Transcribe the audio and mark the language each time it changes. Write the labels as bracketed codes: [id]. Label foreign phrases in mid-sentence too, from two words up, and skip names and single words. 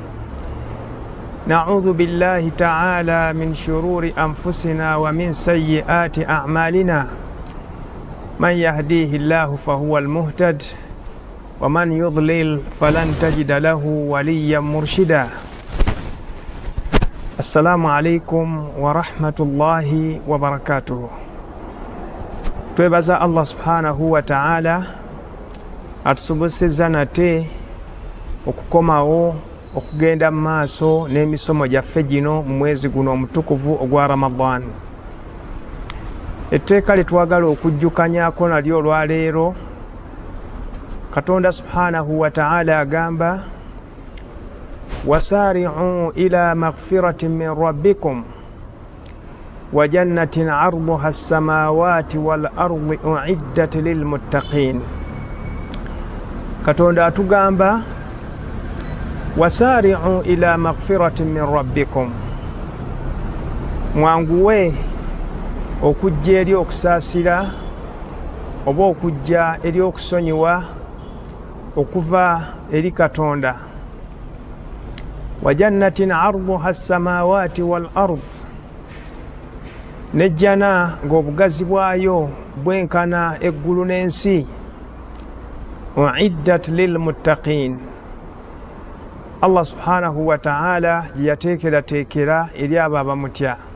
[ar] نعوذ بالله تعالى من شرور أنفسنا ومن سيئات أعمالنا من يهديه الله فهو المهتد ومن يضلل فلن تجد له وليا مرشدا. السلام عليكم ورحمة الله وبركاته. [lg] Twebaza Allah [ar] سبحانه وتعالى [lg] atusobozesezza nate okukomawo okugenda maaso n'emisomo gyaffe gino mu mwezi guno omutukuvu ogwa Ramadan. Etteeka litwagala okujjukanyako nalyo olwaleero, Katonda [ar] سبحانه وتعالى [lg] agamba [ar] وسارعوا إلى مغفرة من ربكم وجنة عرضها السماوات والأرض أعدت للمتقين. [lg] Katonda atugamba [ar] وسارعوا إلى مغفرة من ربكم, [lg] mwanguwe okujja eri okusaasira oba okujja eri okusonyiwa okuva eri Katonda. [ar] وجنة عرضها السماوات والأرض, [lg] nejjana ng'obugazi bwayo bwenkana eggulu n'ensi. [ar] أعدت للمتقين, [lg] Allah [ar] سبحانه وتعالى [lg] gye yateekerateekera eri abo abamutya.